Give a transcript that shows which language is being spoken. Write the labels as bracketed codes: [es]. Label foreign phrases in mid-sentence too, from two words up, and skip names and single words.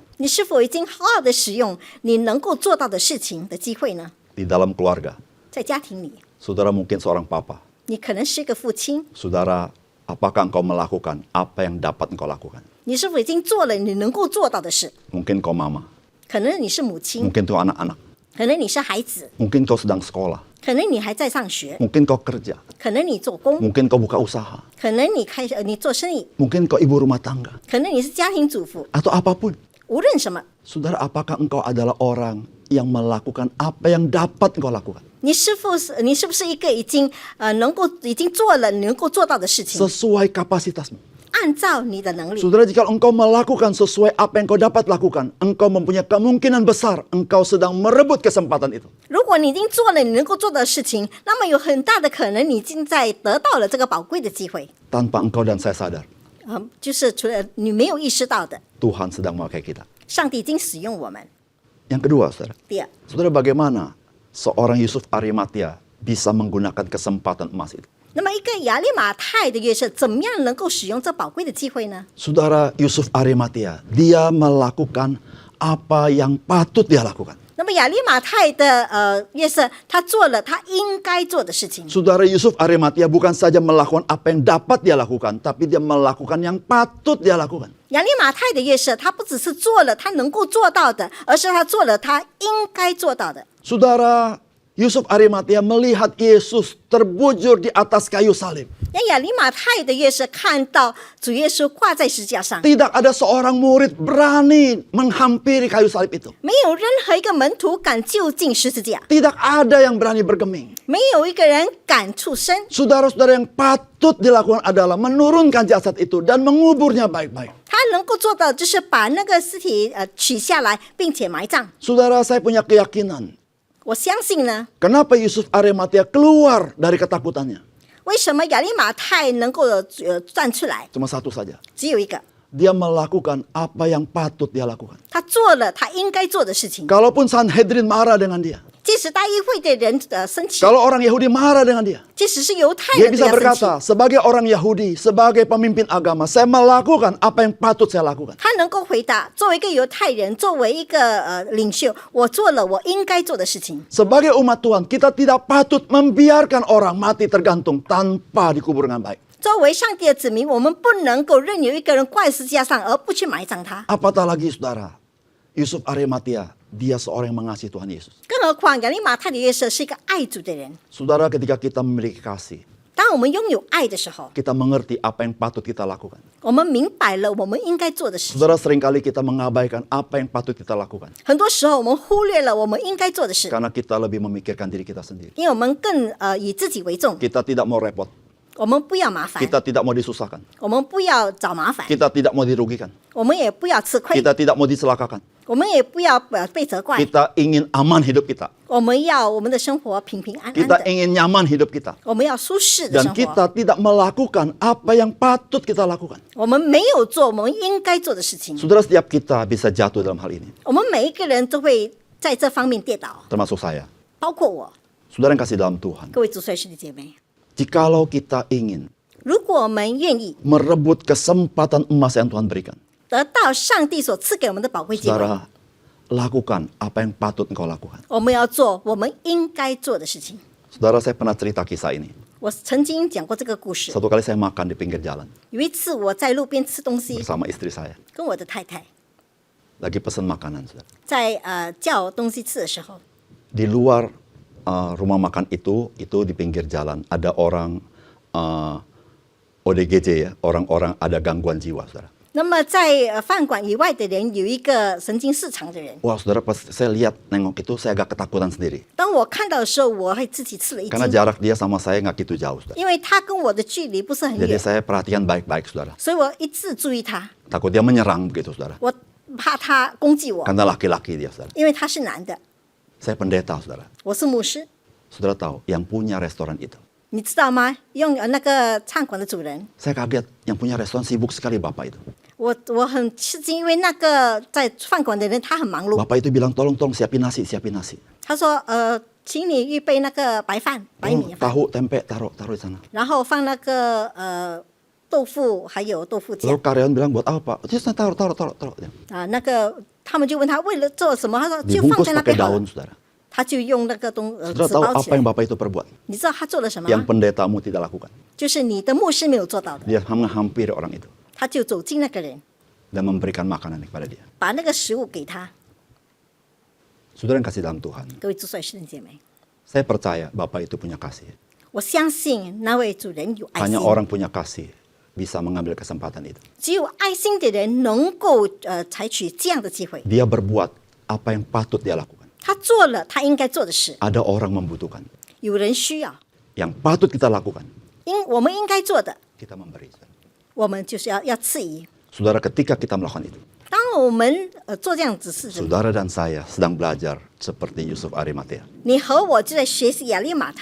[zh] 你是否已经好好的使用你能够做到的事情的机会呢？ [id] Di dalam keluarga, [zh] 在家庭里， [id] saudara mungkin seorang papa. [zh] 你可能是一个父亲， [id] Saudara, apakah engkau melakukan apa yang dapat engkau lakukan? [zh] 你是否已经做了你能够做到的事？ [id] Mungkin kau mama, [zh] 可能你是母亲， [id] mungkin kau anak-anak, [zh] 可能你是孩子， [id] mungkin kau sedang sekolah, [zh] 可能你还在上学， [id] mungkin kau kerja, [zh] 可能你做工， [id] mungkin kau buka usaha, [zh] 可能你做生意， [id] mungkin kau ibu rumah tangga, [zh] 可能你是家庭主妇， [id] atau apapun. [zh] 无论什么， [id] Saudara, apakah engkau adalah orang yang melakukan apa yang dapat engkau lakukan? [zh] 你是不是一个已经做了你能够做到的事情， [id] Sesuai kapasitasmu. [zh] 按照你的能力。 [id] Saudara, jika engkau melakukan sesuai apa yang kau dapat lakukan, engkau mempunyai kemungkinan besar engkau sedang merebut kesempatan itu. [zh] 如果你已经做了你能够做的事情，那么有很大的可能你已经在得到了这个宝贵的机会。 [id] Tanpa engkau dan saya sadar, [zh] 就是除了你没有意识到的， [id] Tuhan sedang memakai kita. [zh] 上帝已经使用我们。 [id] Yang kedua, saudara. [zh] 第二， [id] Saudara, bagaimana seorang Yusuf Arimatea bisa menggunakan kesempatan emas itu? [zh] 那么一个亚利马太的约瑟，怎么样能够使用这宝贵的机会呢？ [id] Saudara Yusuf Arimatea, dia melakukan apa yang patut dia lakukan. [zh] 那么亚利马太的约瑟，他做了他应该做的事情。 [id] Saudara Yusuf Arimatea bukan saja melakukan apa yang dapat dia lakukan, tapi dia melakukan yang patut dia lakukan. [zh] 亚利马太的约瑟，他不只是做了他能够做到的，而是他做了他应该做到的。 [id] Saudara Yusuf Arimatea melihat Yesus terbujur di atas kayu salib. [zh] 那亚利马太的约瑟看到主耶稣挂在十字架上， [id] Tidak ada seorang murid berani menghampiri kayu salib itu. [zh] 没有任何一个门徒敢就近十字架， [id] Tidak ada yang berani bergeming. [zh] 没有一个人敢触身。 [id] Saudara-saudara, yang patut dilakukan adalah menurunkan jasad itu dan menguburnya baik-baik. [zh] 他能够做到就是把那个尸体取下来，并且埋葬。 [id] Saudara, saya punya keyakinan. [zh] 我相信呢， [id] Kenapa Yusuf Arimatea keluar dari ketakutannya? [zh] 为什么亚利马太能够站出来？ [id] Cuma satu saja. [zh] 只有一个， [id] Dia melakukan apa yang patut dia lakukan. [zh] 他做了他应该做的事情。 [id] Kalaupun Sanhedrin marah dengan dia. [zh] 即使大议会的人生气， [id] Kalau orang Yahudi marah dengan dia. [zh] 即使是犹太 [id] Dia [zh] 人都 [id] bisa [zh] 要生气。 [id] berkata, sebagai orang Yahudi, sebagai pemimpin agama, saya melakukan apa yang patut saya lakukan. [zh] 他能够回答，作为一个犹太人，作为一个领袖，我做了我应该做的事情。 [id] Sebagai umat Tuhan, kita tidak patut membiarkan orang mati tergantung tanpa dikubur dengan baik. [zh] 作为上帝的子民，我们不能够任由一个人挂在十字架上而不去埋葬他。 [id] Apatah lagi saudara, Yusuf Arimatea, dia seorang yang mengasihi Tuhan Yesus. [zh] 更何况亚利马太的约瑟是一个爱主的人。 [id] Saudara, ketika kita memiliki kasih, [zh] 当我们拥有爱的时候， [id] kita mengerti apa yang patut kita lakukan. [zh] 我们明白了我们应该做的事情。 [id] Saudara, seringkali kita mengabaikan apa yang patut kita lakukan. [zh] 很多时候我们忽略了我们应该做的事， [id] Karena kita lebih memikirkan diri kita sendiri. [zh] 因为我们更以自己为重， [id] Kita tidak mau repot. [zh] 我们不要麻烦， [id] Kita tidak mau disusahkan. [zh] 我们不要找麻烦， [id] Kita tidak mau dirugikan. [zh] 我们也不要吃亏， [id] Kita tidak mau dicelakakan. [zh] 我们也不要被责怪， [id] Kita ingin aman hidup kita. [zh] 我们要我们的生活平平安安 [id] Kita [zh] 的， [id] ingin nyaman hidup kita. [zh] 我们要舒适的 [id] Dan [zh] 生活。 [id] kita tidak melakukan apa yang patut kita lakukan. [zh] 我们没有做我们应该做的事情， [id] Saudara, setiap kita bisa jatuh dalam hal ini. [zh] 我们每一个人都会在这方面跌倒， [id] Termasuk saya. [zh] 包括我。 [id] Saudara yang kasih dalam Tuhan. [zh] 各位主帅师弟姐妹， [id] Jikalau kita ingin [zh] 如果我们愿意 [id] merebut kesempatan emas yang Tuhan berikan. [zh] 得到上帝所赐给我们的宝贵机会， [id] Saudara, lakukan apa yang patut engkau lakukan. [zh] 我们要做我们应该做的事情。 [id] Saudara, saya pernah cerita kisah ini. [zh] 我曾经讲过这个故事。 [id] Satu kali saya makan di pinggir jalan [zh] 有一次我在路边吃东西， [id] bersama istri saya. [zh] 跟我的太太 [id] Lagi pesan makanan, saudara. [zh] 在叫东西吃的时候， [id] Di luar rumah makan itu di pinggir jalan ada orang ODGJ ya, orang-orang ada gangguan jiwa, saudara. [zh] 那么在饭馆以外的人有一个神经失常的人。 [id] Wah, saudara, pas saya lihat nengok itu saya agak ketakutan sendiri. [zh] 当我看到的时候，我会自己吃了一 [id] Karena [zh] 惊， [id] jarak dia sama saya nggak gitu jauh, saudara. [zh] 因为他跟我的距离不是很 [id] Jadi [zh] 远， [id] saya perhatikan baik-baik, saudara. [zh] 所以我一直注意他， [id] Takut dia menyerang begitu, saudara. [zh] 我怕他攻击我， [id] Karena laki-laki dia, saudara. [zh] 因为他是男的， [id] Saya pendeta, saudara. [zh] 我是牧师。 [id] Saudara tahu, yang punya restoran itu. [zh] 你知道吗？用那个餐馆的主人， [id] Saya kaget, yang punya restoran sibuk sekali bapak itu. [zh] 我很吃惊，因为那个在饭馆的人他很忙碌。 [id] Bapak itu bilang, tolong siapin nasi, siapin nasi. [zh] 他说请你预备那个白饭、白米饭， [id] Tahu, tempe, taruh di sana. [zh] 然后放那个豆腐还有豆腐酱 [id] Lalu karyawan bilang, buat apa? Terus taruh. [zh] 那个他们就问他为了做什么，他说就放 [id] Dibungkus [zh] 在那 [id] pakai [zh] 边好了 [id] daun, saudara. [zh] 他就用那个纸 [id] Saudara tahu [zh] 包 [id] apa [zh] 起来 [id] yang。bapak itu perbuat? [zh] 你知道他做了什么 [id] Yang [zh] 吗？ [id] pendetamu tidak lakukan. [zh] 就是你的牧师没有做到的， [id] Dia menghampiri orang itu [zh] 他就走进那个人， [id] dan memberikan makanan kepada dia. [zh] 把那个食物给他。 [id] Saudara yang kasih dalam Tuhan, [zh] 各位主帅师弟姐妹， [id] saya percaya bapak itu punya kasih. [zh] 我相信那位主人有爱心 [id] Hanya，orang punya kasih bisa mengambil kesempatan itu. [zh] 只有爱心的人能够采取这样的机会。 [id] Dia berbuat apa yang patut dia lakukan. [zh] 他做了他应该做的事， [id] Ada orang membutuhkan. [zh] 有人需要， [id] Yang patut kita lakukan, [zh] 我们应该做的， [id] kita memberi. [zh] 我们就是要赐予。 [id] Saudara, ketika kita melakukan itu, [zh] 当我们做这样子事情， [id] saudara dan saya sedang belajar seperti Yusuf Arimatea. [zh] 你和我就在学习亚利马太的约瑟。